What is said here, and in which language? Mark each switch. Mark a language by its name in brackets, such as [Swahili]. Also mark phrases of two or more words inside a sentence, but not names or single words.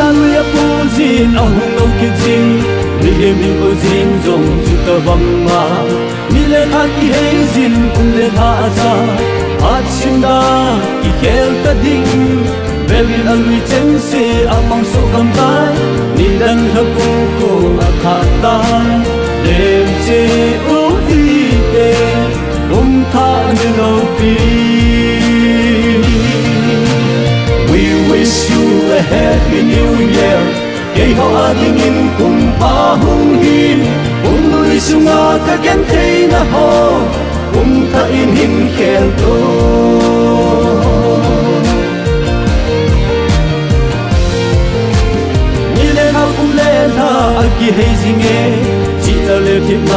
[Thado Chin] lui apuljin ahung Kipgen Mihem apuljin jong tabang Nile Kihei jin Athah Atsinda kikhel kading Bevin Alui chengse amang sokamtai Nidan hakuko Athah Demse uhite Kumthah niloupi [English] We wish you a happy new year [Thado Chin] Hinkho adangin kumpha ahung Kumlui sunga kagenthei na ho Kumthah in hinkho Nile hakumlela Kihei jinge Chita le Thingna